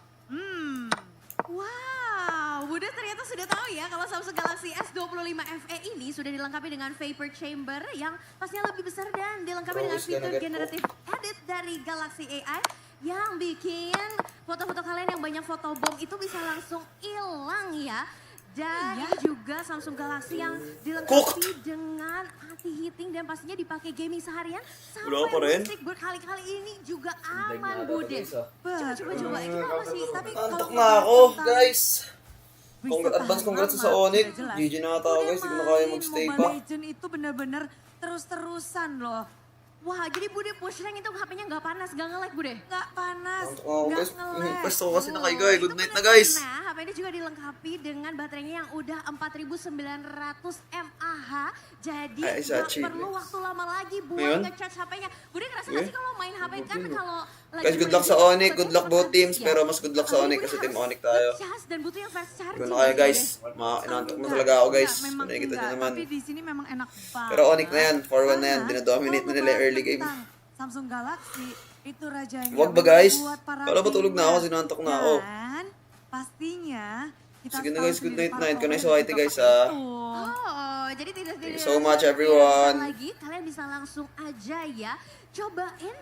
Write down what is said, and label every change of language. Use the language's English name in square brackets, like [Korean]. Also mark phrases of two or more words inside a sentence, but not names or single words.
[Indonesian] Wow, Bude ternyata sudah tahu ya kalau Samsung Galaxy S25 FE ini sudah dilengkapi dengan [English] vapor chamber [Indonesian] yang pastinya lebih besar dan dilengkapi dengan fitur [English] generative edit [Indonesian] dari Galaxy AI yang bikin foto-foto kalian yang banyak fotobomb itu bisa langsung hilang ya. Dan ini juga Samsung Galaxy yang dilengkapi dengan anti-heating dan pastinya dipakai gaming seharian sampai musik berkali-kali ini juga aman Bude. Coba ini apa sih? Tapi [Filipino] Antok na ako, guys. Congrats sa Onic. GG na ata guys, hindi ko na kaya magstay pa. [Indonesian] Mobile Legends itu benar-benar terus-terusan loh. Wah, jadi Bude [English] push rank [Indonesian] itu HP-nya nggak panas, nggak nge-lag Bude? Nggak panas, guys. [Filipino] Pwesto ko kasi na kayo guys. [English] Good night [Filipino] na guys. [Indonesian] Nah, HP ini juga dilengkapi dengan baterainya yang udah 4900 mAh. Jadi nggak perlu waktu lama lagi buat nge-charge HP-nya. Bude ngerasa nggak sih kalau main HP kan kalau lagi [Filipino] guys, [English] good luck [Filipino] sa Onic. [English] Good luck both teams. [Filipino] Pero mas [English] good luck [Filipino] sa Onic kasi team Onic tayo. [Indonesian] Dan butuh yang [English] fast charging. [Filipino] Gano'n kaya guys. Inantok mo talaga ako guys. Nakikita nyo naman. [Indonesian] Tapi di sini memang enak banget. [Filipino] Pero Onic na yan. 4-1 na yan. Dinadominate na nila [English] early game. [Indonesian] Samsung Galaxy itu rajanya. [Filipino] Wag ba guys? Kala ba tulog na ako? Sinantok na ako. [Indonesian] Dan pastinya kita [Filipino] sige na guys, [English] good night night. [Filipino] Kanay sa IT guys ha. [Indonesian] Jadi tidak [English] Thank you so much everyone. [Indonesian] Lagi kalian bisa langsung aja ya cobain